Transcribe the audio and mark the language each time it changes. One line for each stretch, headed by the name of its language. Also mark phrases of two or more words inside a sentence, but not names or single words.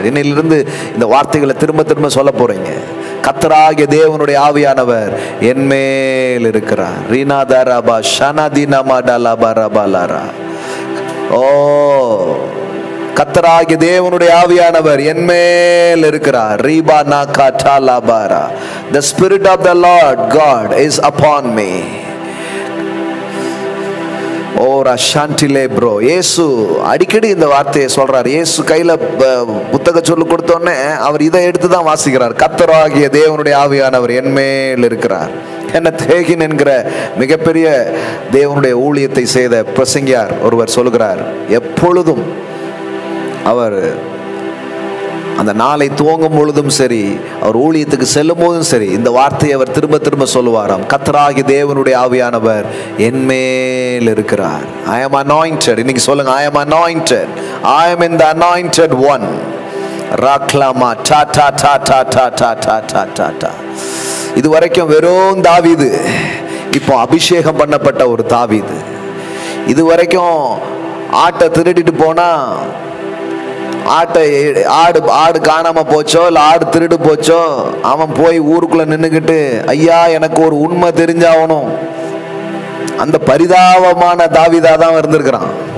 Tamil: இன்னிலிருந்து இந்த வார்த்தைகளை திரும்ப திரும்ப சொல்ல போறீங்க. கர்த்தராகிய தேவனுடைய ஆவியானவர் என் மேல் இருக்கிறார். ரீனாதாராபா ஷனதினமாடலபரபலரா. ஓ, கர்த்தராகிய தேவனுடைய ஆவியானவர் என் மேல் இருக்கிறார். ரீபா நாகா டாலாபாரா.
English: The spirit of the Lord God is upon me. ஓரா ஷாண்டிலே ப்ரோ.
Tamil: இயேசு அடிக்கடி இந்த வார்த்தையை சொல்றார். இயேசு கையில புத்தக சொல்லு கொடுத்தோன்னே அவர் இதை எடுத்து தான் வாசிக்கிறார். கர்த்தராகிய தேவனுடைய ஆவியானவர் என் மேல் இருக்கிறார். கென்னத் ஹேகின் என்கிற மிகப்பெரிய தேவனுடைய ஊழியத்தை செய்த பிரசங்கியார் ஒருவர் சொல்கிறார், எப்பொழுதும் அவர் அந்த நாளை துவங்கும் பொழுதும் சரி, அவர் ஊழியத்துக்கு செல்லும் போதும் சரி, இந்த வார்த்தையை அவர் திரும்ப திரும்ப சொல்லுவாராம். கர்த்தராகிய தேவனுடைய ஆவியானவர் என் மேல் இருக்கிறார்.
English: I am anointed.
Tamil: இன்னைக்கு சொல்லுங்க,
English: I am anointed. I am in the anointed one. ராக்லாமா டா டா டா டா டா டா டா டா டா டா.
Tamil: இது வரைக்கும் வெறும் தாவீது, இப்போ அபிஷேகம் பண்ணப்பட்ட ஒரு தாவீது. இது வரைக்கும் ஆட்டை திருடிட்டு போனா, ஆடு காணாம போச்சோ இல்ல ஆடு திருடு போச்சோ, அவன் போய் ஊருக்குள்ள நின்னுகிட்டு, ஐயா எனக்கு ஒரு உண்மை தெரிஞ்சாகணும், அந்த பரிதாபமான தாவீதா தான் இருந்திருக்கிறான்.